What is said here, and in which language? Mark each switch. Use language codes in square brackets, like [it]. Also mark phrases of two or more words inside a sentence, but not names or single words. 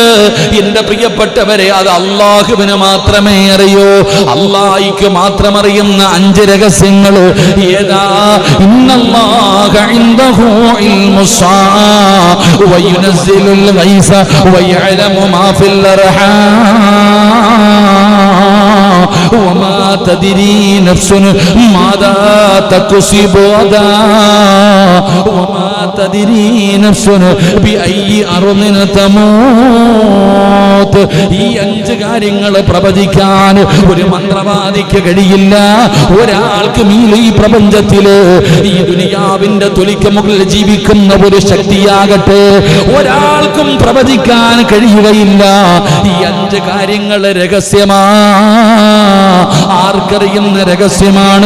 [ml] എന്റെ പ്രിയപ്പെട്ടവരെ, അത് അല്ലാഹുവിന് മാത്രമേ അറിയൂ. അല്ലാഹുവിന് മാത്രം അറിയുന്ന 5 രഹസ്യങ്ങൾ ഏതാ? [ar] إن الله عنده علم الساعة وينزل الغيث ويعلم ما في الأرحام وما تدري نفس ماذا تكسب غدا وما تدري نفس بأي أرض تموت. [ml] ഈ 5 കാര്യങ്ങൾ പ്രവചിക്കാൻ ഒരു മന്ത്രവാദിക്ക് കഴിയില്ല. ഒരാൾക്കും ഈ പ്രപഞ്ചത്തില്, ഈ ദുനിയാവിന്റെ തൊലിക്ക് മുകളിൽ ജീവിക്കുന്ന ഒരു ശക്തിയാകട്ടെ, ഒരാൾക്കും പ്രവചിക്കാൻ കഴിയുകയില്ല. ഈ 5 കാര്യങ്ങൾ രഹസ്യമാ. ആർക്കറിയുന്ന രഹസ്യമാണ്?